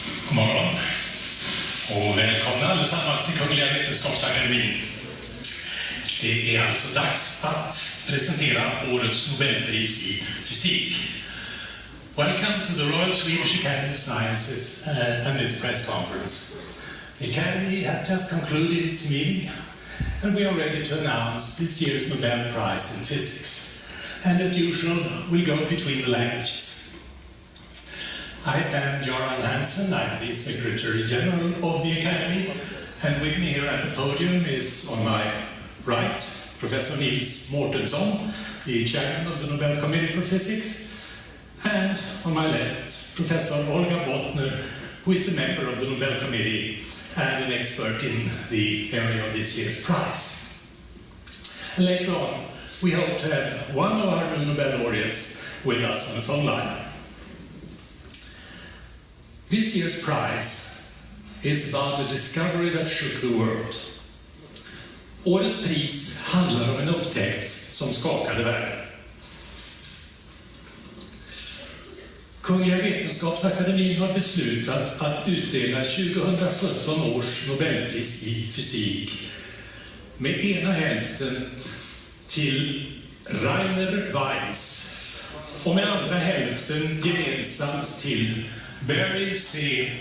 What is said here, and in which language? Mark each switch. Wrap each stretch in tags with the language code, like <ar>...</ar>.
<sv>God morgon och välkomna allesammans till Kungliga Vetenskapsakademin. Det är alltså dags att presentera årets Nobelpris i fysik.</sv> <en>Welcome to the Royal Swedish Academy of Sciences and this press conference. The Academy has just concluded its meeting and we are ready to announce this year's Nobel Prize in Physics. And as usual, we'll go between the languages. I am Göran Hansen, I'm the Secretary General of the Academy, and with me here at the podium is, on my right, Professor Nils Mårtensson, the Chairman of the Nobel Committee for Physics, and on my left, Professor Olga Bottner, who is a member of the Nobel Committee and an expert in the area of this year's prize. And later on, we hope to have one of our Nobel laureates with us on the phone line. This year's prize is about a discovery that shook the world.</en> <sv>Årets pris handlar om en upptäckt som skakade världen. Kungliga Vetenskapsakademin har beslutat att utdela 2017 års Nobelpris i fysik med ena hälften till Rainer Weiss och med andra hälften gemensamt till Barry C.</sv>